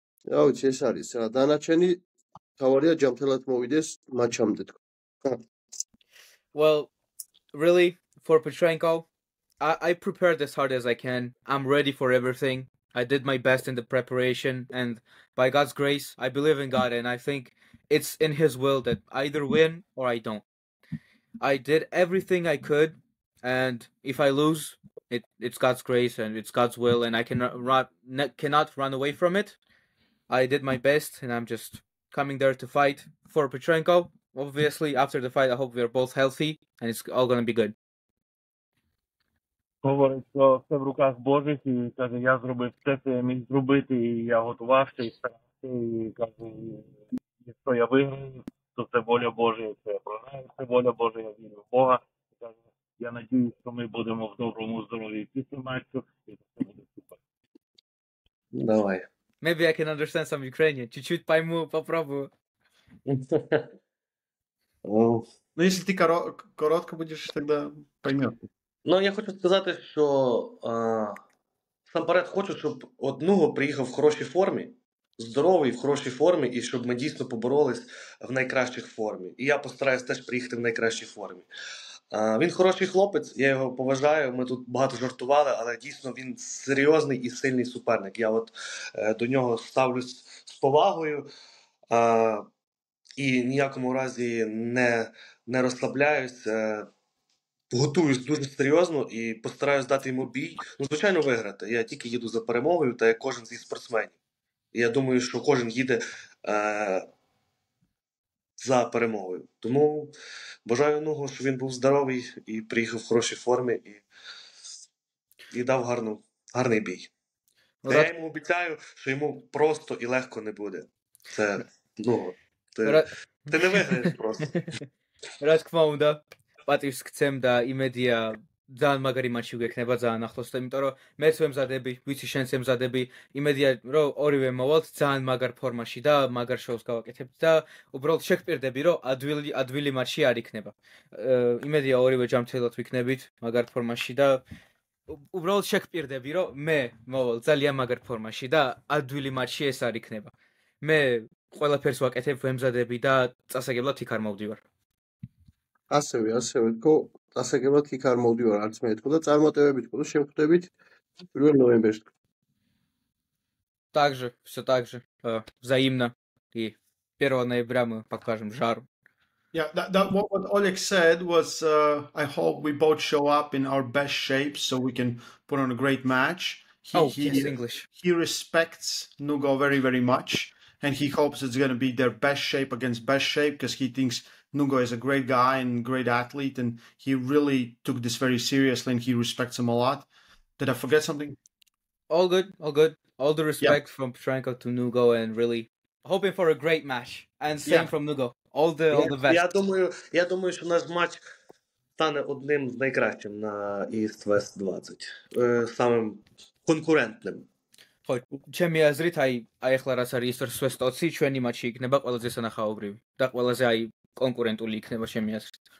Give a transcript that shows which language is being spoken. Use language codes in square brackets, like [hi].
[ka] რა ვიცი, ეს არის რა, დანარჩენი მთავარია ჯამთელად მოვიდეს მატჩამდე თქო. [en] Well, really, for Petrenko, I prepared as hard as I can. I'm ready for everything. I did my best in the preparation, and by God's grace, I believe in God, and I think it's in His will that I either win or I don't. I did everything I could, and if I lose, it's God's grace and it's God's will, and I cannot run away from it. I did my best, and I'm just coming there to fight for Petrenko. Obviously, after the fight, I hope we're both healthy, and it's all going to be good. [uk] Говорить, що все в руках Божих, і каже, я зробив все, що я міг зробити, і я готувався, і старався, і каже, якщо я виграю, то це воля Божа, якщо я програю, це воля Божа, я вірю в Бога. І каже, я надіюсь, що ми будемо в доброму здоров'ї після матчу, і це буде супер. Давай. [en] Maybe I can understand some Ukrainian. [ru] Чуть-чуть пойму, попробую. Ну, если ты коротко будешь, тогда поймешь. [uk] Ну, я хочу сказати, що насамперед хочу, щоб Нуго приїхав в хорошій формі, здоровий, в хорошій формі, і щоб ми дійсно поборолись в найкращій формі. І я постараюсь теж приїхати в найкращій формі. Він хороший хлопець, я його поважаю, ми тут багато жартували, але дійсно він серйозний і сильний суперник. Я от до нього ставлюсь з повагою і ніякому разі не розслабляюсь. Готуюсь дуже серйозно і постараюсь дати йому бій. Ну, звичайно, виграти. Я тільки їду за перемогою, та як кожен зі спортсменів. І я думаю, що кожен їде за перемогою. Тому бажаю Нугу, щоб він був здоровий і приїхав в хорошій формі і дав гарний бій. Я йому обіцяю, що йому просто і легко не буде. Це, Нугу, ти не виграєш просто. [ka] რა თქმა უნდა, პატივს გცემ და იმედია ძალიან მაგარი მატჩი გექნება ძალიან ახლოს და იმიტომ რომ მეც ვემზადები, ვიცი შენც ემზადები, იმედია რომ ორივე მოვალთ ძალიან მაგარ ფორმაში და მაგარ შოუს გავაკეთებთ და უბრალოდ შეგპირდები რომ ადვილი მატჩი არ იქნება. იმედია ორივე ჯამთელად ვიქნებით მაგარ ფორმაში და უბრალოდ შეგპირდები რომ მე მოვალ ძალიან მაგარ ფორმაში და ადვილი მატჩი ეს არ იქნება. მე ყველაფერს ვაკეთებ, ვემზადები და წასაგებლად იქ არ მოვდივარ. ასევე თქო, დასაგებლად იქ არ მოვდივარ არც მე თქო და წარმატებები თქო და შევხვდებით 1 ნოემბერს. [ru] Также, все так же, взаимно. И 1 ноября мы покажем жару. [en] Yeah, what Oleg said was, I hope we both show up in our best shape so we can put on a great match. Yes, English. He respects Nugo very, very much, and he hopes it's going to be their best shape against best shape because he thinks Nugo is a great guy and great athlete, and he really took this very seriously, and he respects him a lot. Did I forget something? All good, all good. All the respect from Petrenko to Nugo, and really hoping for a great match. And same from Nugo. All the best. [uk] Я думаю, що наш матч стане одним з найкращих на East West 20. Самим конкурентним. [ka] ხო, ჩემი აზრით, აი ახლა რაც არის East West 20, ჩვენი მატჩი იქნება ყველაზე სანახაობრივი და ყველაზე აი კონკურენტული იქნება ჩემი აზრით.